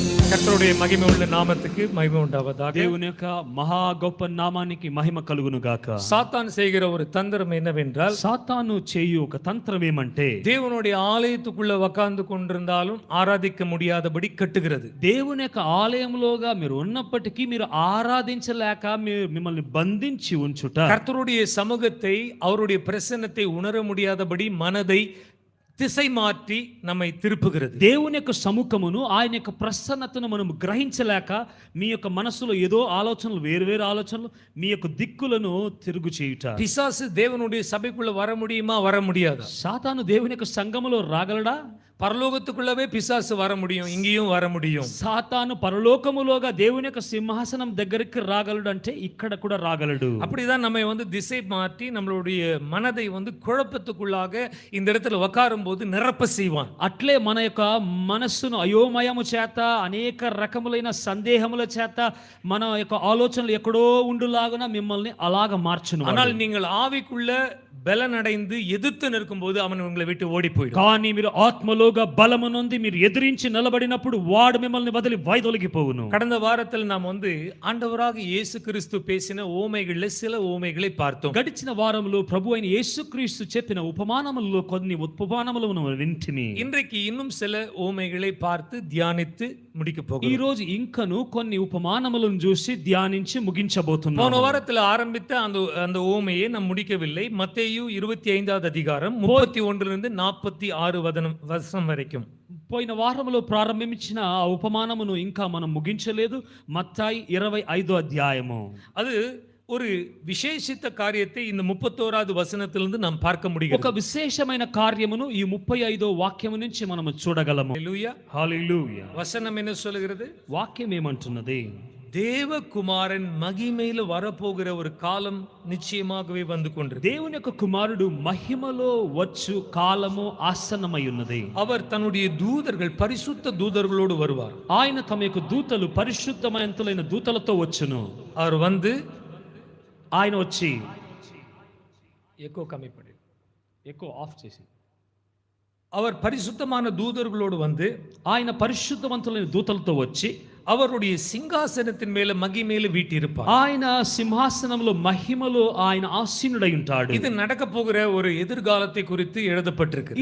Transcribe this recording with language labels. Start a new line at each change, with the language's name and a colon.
Tamil: கர்த்தருடைய மகிமை உள்ள நாமத்துக்கு மகிமை உண்டாவதாக.
Telugu: దేవుని యొక్క మహా గొప్ప నామానికి మహిమ కలుగును గాక.
Tamil: சாத்தான் செய்கிற ஒரு தந்திரம் என்னவென்றால்,
Telugu: సాతాను చేయు ఒక తంత్రం ఏమంటే
Tamil: தேவனுடைய ఆలయத்துக்குள்ள உட்கார்ந்து கொண்டிருந்தாலும் ஆராதிக்க முடியாதபடி கட்டுகிறது.
Telugu: దేవుని యొక్క ఆలయంలోగా మీరు ఉన్నప్పటికీ మీరు ఆరాధించలేక మిమ్మల్ని బంధించి ఉంచుట.
Tamil: கர்த்தருடைய சமூகத்தை, அவருடைய பிரசன்னத்தை உணர முடியாதபடி மனதை திசை மாற்றி நம்மை திருப்புகிறது.
Telugu: దేవుని యొక్క సముఖమును, ఆయన యొక్క ప్రసన్నతను మనం గ్రహించలేక మీ యొక్క మనసులో ఏదో ఆలోచనలు, వేరు ఆలోచనలు, మీ యొక్క దిక్కులను తిరుగు చేయుట.
Tamil: பிசாசு தேவனுடைய சபைக்குள்ள வர முடியுமா? வர முடியாதா?
Telugu: సాతాను దేవుని యొక్క సంఘములో రాగలడా?
Tamil: பரலோகத்துக்குள்ளவே பிசாசு வர முடியும், இங்கேயும் வர முடியும்.
Telugu: సాతాను పరలోకములోగా దేవుని యొక్క సింహాసనం దగ్గరికి రాగలడు అంటే ఇక్కడ కూడా రాగలడు.
Tamil: அப்படிதான் நம்ம திசை மாற்றி நம்மளுடைய மனதை குழப்பத்துக்குள்ளாக இந்த இடத்துல உட்காரும் போது நிரப்ப செய்வான்.
Telugu: అట్లే మన యొక్క మనస్సును అయోమయము చేత, అనేక రకములైన సందేహముల చేత మన యొక్క ఆలోచనలు ఎక్కడో ఉండులాగున మిమ్మల్ని అలాగ మార్చును.
Tamil: ஆனால் நீங்கள் ஆவிக்குள்ள பலனடைந்து எதிர்த்து நிற்கும்போது அவன் உங்களை விட்டு ஓடி போயிடும்.
Telugu: కానీ మీరు ఆత్మలోగా బలము నొంది మీరు ఎదిరించి నిలబడినప్పుడు వాడు మిమ్మల్ని వదిలి వైదొలిగిపోవును.
Tamil: கடந்த வாரத்தில் நாம் ஆண்டவராக இயேசு கிறிஸ்து பேசின ஓமைகளில் சில ஓமைகளை பார்த்தோம்.
Telugu: గడిచిన వారంలో ప్రభు అయిన యేసుక్రీస్తు చెప్పిన ఉపమానములలో కొన్ని ఉపమానములను వింటిమి.
Tamil: இன்றைக்கு இன்னும் சில ஓமைகளை பார்த்து தியானித்து முடிக்க
Telugu: ఈ
Tamil: போகிறோம்.
Telugu: రోజు ఇంకను కొన్ని ఉపమానములను చూసి ధ్యానించి ముగించబోతున్నాము.
Tamil: போன வாரத்தில் ஆரம்பித்த அந்த ஓமையை நாம் முடிக்கவில்லை. மத்தேயு 25வது அதிகாரம் 31 46 வசனம் வரைக்கும்.
Telugu: పోయిన వారంలో ప్రారంభించిన ఆ ఉపమానమును ఇంకా మనం ముగించలేదు. మత్తాయి 25వ అధ్యాయము.
Tamil: அது ஒரு விசேஷித்த காரியத்தை இந்த 31வது வசனத்திலிருந்து நாம் பார்க்க
Telugu: ఒక
Tamil: முடியும்.
Telugu: విశేషమైన కార్యమును ఈ 35వ వాక్యము నుంచి మనము చూడగలము.
Tamil: ஹல்லேலூயா.
Telugu: హల్లెలూయా.
Tamil: வசனம் என்ன சொல்கிறது?
Telugu: వాక్యం ఏమంటున్నది?
Tamil: தேவகுமாரன் மகிமையில வரப்போகிற ஒரு காலம் நிச்சயமாகவே வந்து கொண்டிருக்கு.
Telugu: దేవుని యొక్క కుమారుడు మహిమలో వచ్చు కాలము ఆసన్నమై ఉన్నది.
Tamil: அவர் தன்னுடைய தூதர்கள் பரிசுத்த தூதர்களோடு வருவார்.
Telugu: ఆయన తమ యొక్క దూతలు పరిశుద్ధమైనతులైన దూతలతో వచ్చును.
Tamil: அவர்
Telugu: ఆయన వచ్చి
Tamil: எக்கோ கம்மி பண்ணி
Telugu: ఎక్కువ ఆఫ్ చేసి
Tamil: அவர் பரிசுத்தமான தூதர்களோடு
Telugu: ఆయన పరిశుద్ధవంతులైన దూతలతో వచ్చి
Tamil: அவருடைய சிங்காசனத்தின் மேல மகிமையில வீட்டிருப்பார்.
Telugu: ఆయన సింహాసనంలో మహిమలో ఆయన ఆసీనుడై ఉంటాడు.
Tamil: இது நடக்க போகிற ஒரு எதிர்காலத்தை குறித்து எழுதப்பட்டிருக்கு.